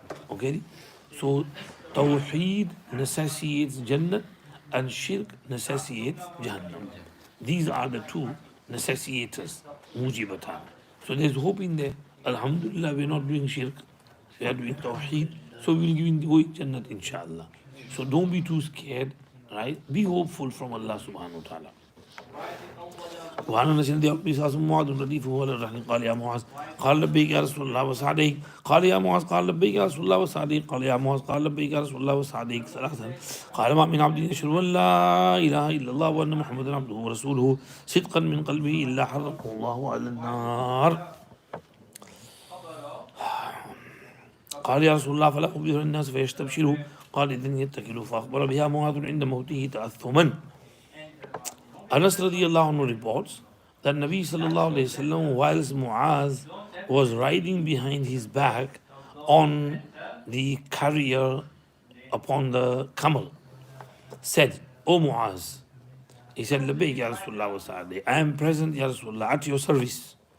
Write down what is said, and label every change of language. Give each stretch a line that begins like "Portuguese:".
English: Okay? So Tawheed necessitates Jannah and Shirk necessitates Jahannam. These are the two necessitators, mujibatan. So there's hope in there. Alhamdulillah, we're not doing Shirk, we are doing Tawheed, so we'll go in Jannah, inshallah. So don't be too scared, right? Be hopeful from Allah subhanahu wa ta'ala.
Arabic: وعن انس رضي الله عنه معاذ رديفه ولا الرحل قال يا معاذ قال لبيك يا رسول الله وسعديك قال يا معاذ قال لبيك يا رسول الله وسعديك قال يا معاذ قال لبيك يا رسول الله وسعديك ثلاثا قال ما من عبد يشهد ان لا اله الا الله وان محمدا عبده ورسوله صدقا من قلبه الا حرقه الله على النار. قال يا رسول الله فلا أخبر الناس فيستبشروا قال إذن يتكلوا فأخبر بها معاذ عند موته تأثما.
English: Anas radiallahu anhu reports that Nabi sallallahu alayhi wasallam, whilst Muaz was riding behind his back on the carrier upon the camel, said, "O Muaz," he said, "Labbayk ya Rasulullah wa sa'adi, I am present ya Rasulullah at your service."